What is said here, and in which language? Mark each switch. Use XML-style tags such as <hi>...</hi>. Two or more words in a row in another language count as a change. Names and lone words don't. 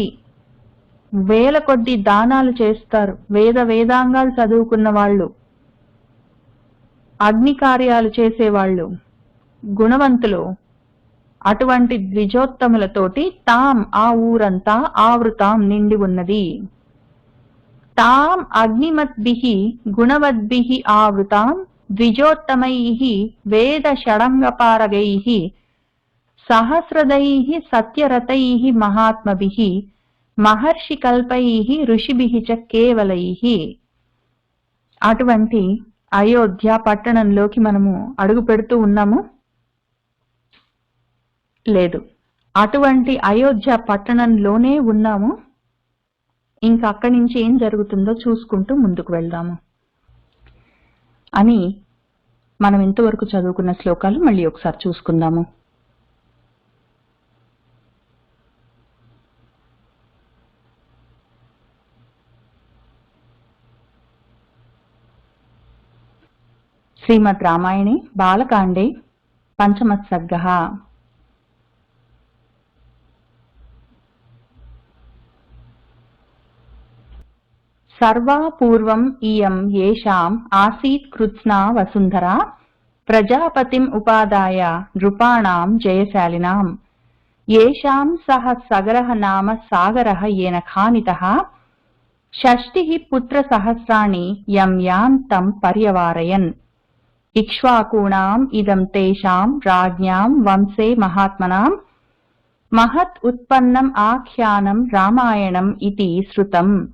<te>వేల కొద్ది దానాలు చేస్తారు. వేదాంగాలు చదువుకున్న వాళ్ళు, అగ్ని కార్యాలు చేసేవాళ్ళు, గుణవంతులు. అటువంటి ద్విజోత్తములతోటి తాం ఆ ఊరంతా ఆవృతాం నిండి ఉన్నది.</te> <sa>ताम् अग्निमद्भिः गुणवद्भिः आवृतां द्विजोत्तमैः वेदषडङ्गपारगैः सहस्रदैः सत्यरतैः महात्मभिः महर्षिकल्पैः ऋषिभिः च కేవలైః.</sa> <te>అటువంటి అయోధ్య పట్టణంలోకి మనము అడుగు పెడుతూ ఉన్నాము. లేదు, అటువంటి అయోధ్య పట్టణంలోనే ఉన్నాము. ఇంకా అక్కడి నుంచి ఏం జరుగుతుందో చూసుకుంటూ ముందుకు వెళ్దాము అని మనం ఇంతవరకు చదువుకున్న శ్లోకాలు మళ్ళీ ఒకసారి చూసుకుందాము.</te> <sa>శ్రీమద్ రామాయణే బాలకాండే పంచమः सर्गः. सर्वा पूर्वम् इयम् येषाम् आसीत् कृत्स्ना वसुन्धरा प्रजापतिम् उपादाय नृपाणाम् जयशालिनाम् येषाम् सह सगरः नाम सागरः येन खानितः षष्टिः पुत्रसहस्राणि यम् यान् तम् पर्यवारयन् इक्ष्वाकूणाम् इदम् तेषाम् राज्ञाम् वंशे महात्मनाम् महत् उत्पन्नम् आख्यानम् रामायणम् इति श्रुतम्.</sa>